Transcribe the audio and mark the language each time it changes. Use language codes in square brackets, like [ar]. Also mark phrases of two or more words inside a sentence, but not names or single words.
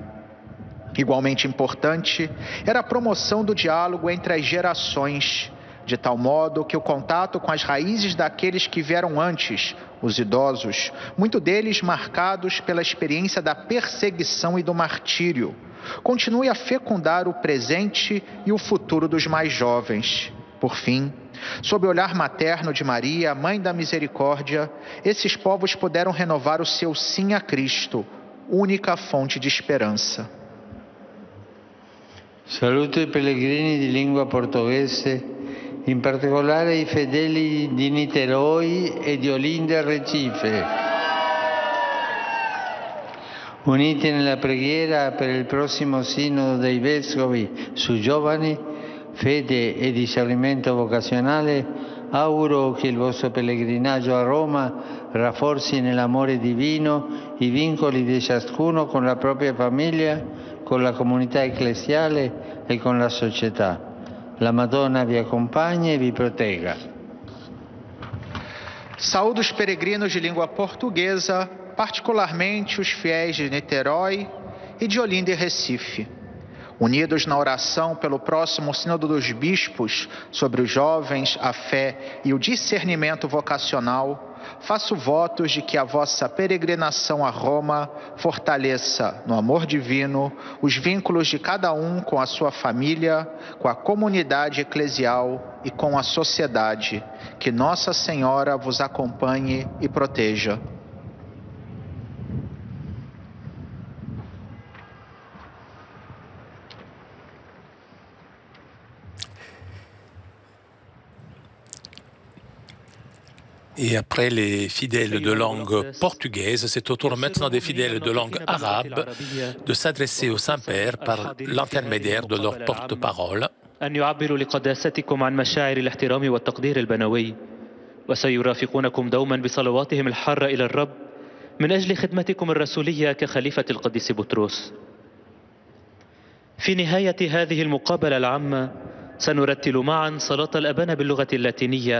[pt] Igualmente importante era a promoção do diálogo entre as gerações, de tal modo que o contato com as raízes daqueles que vieram antes, os idosos, muito deles marcados pela experiência da perseguição e do martírio, continue a fecundar o presente e o futuro dos mais jovens. Por fim, sob o olhar materno de Maria, Mãe da Misericórdia, esses povos puderam renovar o seu sim a Cristo, única fonte de esperança. [it] Saluto i pellegrini di lingua portoghese, in particolare i fedeli di Niterói e di Olinda Recife, uniti nella preghiera per il prossimo sinodo dei vescovi su giovani, fede e discernimento vocazionale. Auguro che il vostro pellegrinaggio a Roma rafforzi nell'amore divino i vincoli di ciascuno con la propria famiglia, con la comunità ecclesiale e con la società. La Madonna vi acompanha e vi protegga. [pt] Saúdo os peregrinos de língua portuguesa, particularmente os fiéis de Niterói e de Olinda e Recife. Unidos na oração pelo próximo Sínodo dos Bispos sobre os jovens, a fé e o discernimento vocacional, faço votos de que a vossa peregrinação a Roma fortaleça, no amor divino, os vínculos de cada um com a sua família, com a comunidade eclesial e com a sociedade. Que Nossa Senhora vos acompanhe e proteja. [fr] Et après les fidèles de langue portugaise, c'est au tour maintenant des fidèles de langue arabe de s'adresser au Saint-Père par l'intermédiaire de leur porte-parole. [ar] أن يعبروا لقداستكم عن مشاعر الاحترام والتقدير البنوي، وسيرافقونكم دوما بصلواتهم الحارة إلى الرب من أجل خدمتكم الرسولية كخليفة القديس بطرس. في نهاية هذه المقابلة العامة سنرتل معا صلاة الأبانا باللغة اللاتينية.